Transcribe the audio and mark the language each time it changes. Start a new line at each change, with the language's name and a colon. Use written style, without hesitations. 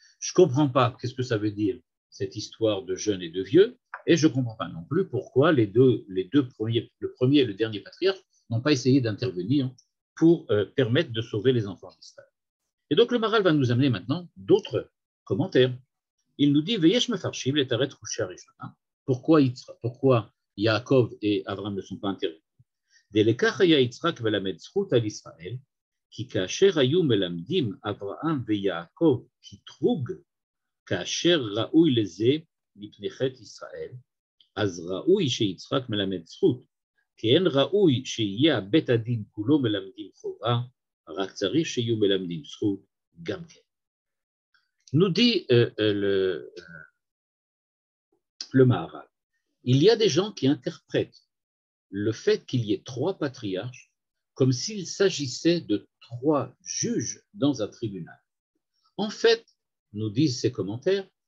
French: Je ne comprends pas qu'est-ce que ça veut dire, cette histoire de jeunes et de vieux, et je ne comprends pas non plus pourquoi les deux premiers, le premier et le dernier patriarche, n'ont pas essayé d'intervenir pour permettre de sauver les enfants d'Israël. Et donc le Maharal va nous amener maintenant d'autres commentaires. Il nous dit
Hebrew: Veyesh mefarshim letaretz kushari.
French: Pourquoi Yaakov et Abraham ne sont pas intervenus?
Hebrew: דלקח היה יצחק ולמד זכות על ישראל, כי כאשר היו מלמדים אברהם ויעקב קטרוג, כאשר ראוי לזה מפני חטא ישראל, אז ראוי שיצחק מלמד זכות, כי אין ראוי שיהיה בית הדין כולו מלמדים חובה, רק צריך שיהיו מלמדים זכות גם כן.
French: Nous dit le Maharal, il y a des gens qui interprètent le fait qu'il y ait trois patriarches comme s'il s'agissait de trois juges dans un tribunal. En fait, nous disent ces commentaires,